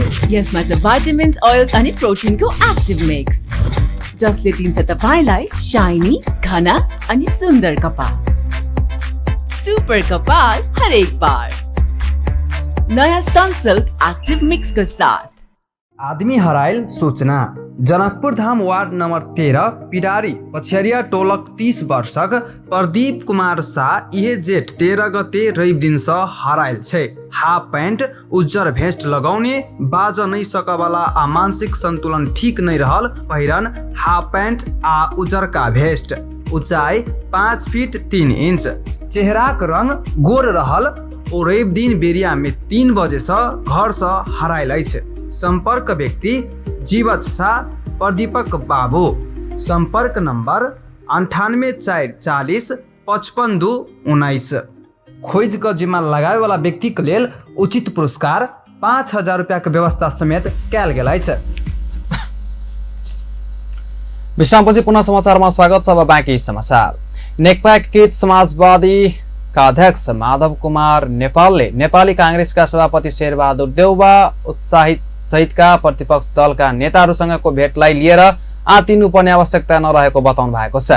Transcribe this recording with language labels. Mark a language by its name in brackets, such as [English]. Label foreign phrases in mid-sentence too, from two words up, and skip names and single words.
[Nepali] यसमा छ भाइटामिन्स, ओइल्स अनि प्रोटिनको एक्टिभ मिक्स, जसले दिन्छ तपाईँलाई शाइनी, घना अनि सुन्दर कपाल। सुपर कपाल हरेक बार नयाँ सनसिल्क एक्टिभ मिक्सको साथ। [Maithili] आदमी हरायल सूचना। जनकपुर धाम वार्ड नंबर 13 पिडारी पछिया टोलक 30 वर्षक प्रदीप कुमार शाह इहे जेठ 13 गते रवि दिन से हरायल छे। [English] half pant [Maithili] उज्जर भेस्ट लगाउने, बाज नहीं सकवाला आ मानसिक संतुलन ठीक नहीं रहल, पहिरन [English] half pant [Maithili] आ उज्जर का भेस्ट, ऊंचाई 5 फीट 3 इंच, चेहरा का रंग गोर रहल और रवि दिन बेरिया में 3 बजे से घर से हरायल छे। संपर्क व्यक्ति जीवत शाह प्रदीपक बाबू। संपर्क नंबर 98 440 55/19 खोज क जिम्मा लगाए वाला व्यक्ति के लेल उचित पुरस्कार 5000 रुपया के व्यवस्था समेत कैल गेल अछि। [Nepali] विश्रामपछि पुनः समाचारमा स्वागत छ। अब बाँकी समाचार। नेकपा एकीकृत समाजवादी का अध्यक्ष माधव कुमार नेपालले नेपाली कांग्रेसका सभापति शेरबहादुर देउवा उत्साहित सहितका प्रतिपक्ष दलका नेताहरूसँगको भेटलाई लिएर आतिनुपर्ने आवश्यकता नरहेको बताउनु भएको छ।